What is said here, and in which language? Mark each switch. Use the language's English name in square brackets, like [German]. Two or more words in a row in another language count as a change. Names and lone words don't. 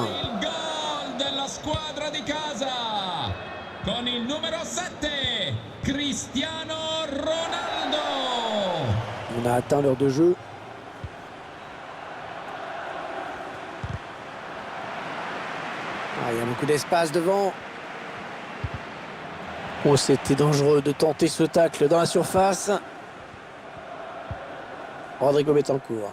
[Italian] Il gol della squadra di casa con il numero 7 Cristiano Ronaldo. [French] On a atteint l'heure de jeu. Il y a beaucoup d'espace devant. Oh, c'était dangereux de tenter ce tacle dans la surface. Rodrigo Betancourt.